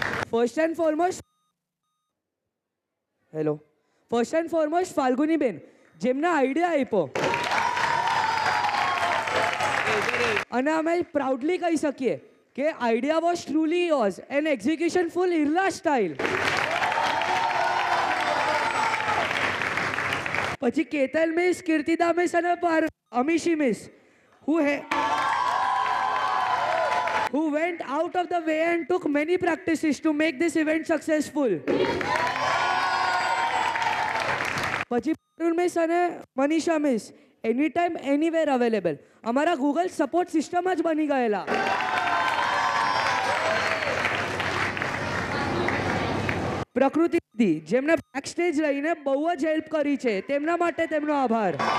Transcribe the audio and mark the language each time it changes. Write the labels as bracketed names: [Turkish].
[English] first and foremost [Gujarati] ફાલ્ગુનીબેન, જેમને idea આપ્યો અને અમે પ્રાઉડલી કહી શકીએ કે [English] Idea was truly yours and execution full Irla style. [Gujarati] પછી કેતલ મિસ, કીર્તિદા મિસ અને અમીશી miss, [English] who went out of the way and took many practices to make this event successful. [Gujarati] પછી પરુલ મિસ અને મનીષા મિસ, [English] any time anywhere available, [Gujarati] અમારા Google support system જ બની ગયેલા. પ્રકૃતિ દીદી, જેમને બેક સ્ટેજ રહીને બહુ જ હેલ્પ કરી છે, તેમના માટે તેમનો આભાર.